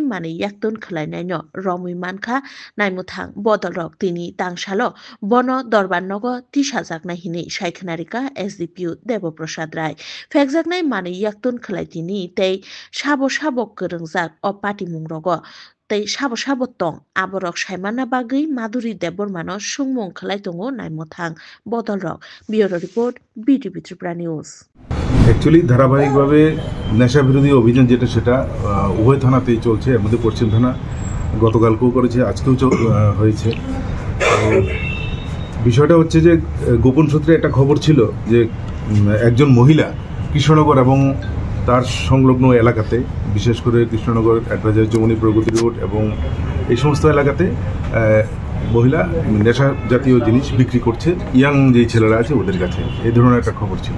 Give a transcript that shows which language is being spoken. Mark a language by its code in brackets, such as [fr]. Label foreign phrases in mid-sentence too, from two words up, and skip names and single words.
[trp] मानै याक्तुन खलायनायनो रमै मानखा नायमथां बदलरक तिनि तांसालो बन दरबार नग तिसाजाकनाय हिनै सायखनारिका एसडिपिउ देबप्रसाद राय फेकजाकनाय मानै याक्तुन खलायतिनि तै साबो साबो गोरोंजाक अ पाटिमुं रग तै साबो साबो तं आबरक सायमाना बागै माधुरी देबबर्मानो सुंमुं खलाय दंगो नायमथां बदलरक ब्युरो रिपोर्ट बिटिभि त्रिपुरा निउज [bn] অ্যাকচুয়ালি ধারাবাহিকভাবে নেশা বিরোধী অভিযান যেটা সেটা উভয় থানাতেই চলছে, এর মধ্যে পশ্চিম থানা গতকালকেও করেছে, আজকেও হয়েছে। বিষয়টা হচ্ছে যে গোপন সূত্রে একটা খবর ছিল যে একজন মহিলা কৃষ্ণনগর এবং তার সংলগ্ন এলাকাতে, বিশেষ করে কৃষ্ণনগর অ্যাডভাইজার প্রগতি রোড এবং এই সমস্ত এলাকাতে মহিলা নেশা জাতীয় জিনিস বিক্রি করছে ইয়াং যে ছেলেরা আছে ওদের কাছে, এই ধরনের একটা খবর ছিল।